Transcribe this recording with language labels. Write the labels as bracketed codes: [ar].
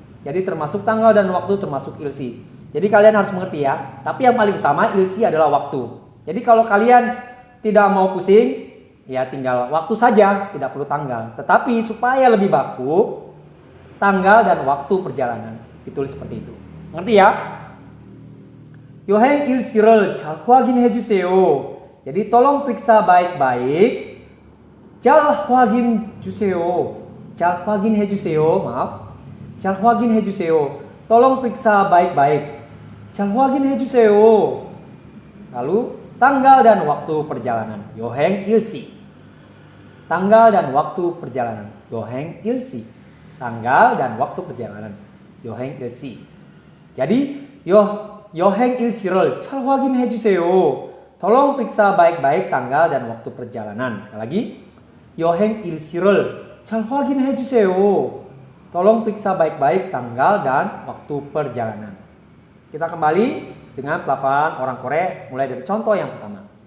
[id] Jadi termasuk tanggal dan waktu termasuk ilsi. Jadi kalian harus mengerti ya. Tapi yang paling utama ilsi adalah waktu. Jadi kalau kalian tidak mau pusing, ya tinggal waktu saja, tidak perlu tanggal. Tetapi supaya lebih baku, tanggal dan waktu perjalanan ditulis seperti itu. Ngerti ya? [ko] yoheng ilsi를 잘 확인해 주세요. [id] Jadi tolong periksa baik-baik. [ko] 잘 확인 주세요. 잘 확인해 주세요. [id] Maaf. [ko] 잘 확인해 주세요. [id] Tolong periksa baik-baik. [ko] 잘 확인해 주세요. [id] Lalu tanggal dan waktu perjalanan. yoheng ilsi. Tanggal dan waktu perjalanan. yoheng ilsi. Tanggal dan waktu perjalanan. [ko] yoheng ilsi. [id] Jadi [ko] yoheng ilsi를 잘 확인해 주세요. [id] Tolong periksa baik-baik tanggal dan waktu perjalanan. Sekali lagi. [ko] yoheng ilsi를 잘 확인해 주세요. [id] Tolong periksa baik-baik tanggal dan waktu perjalanan. Kita kembali dengan pelafalan orang Korea mulai dari contoh yang pertama.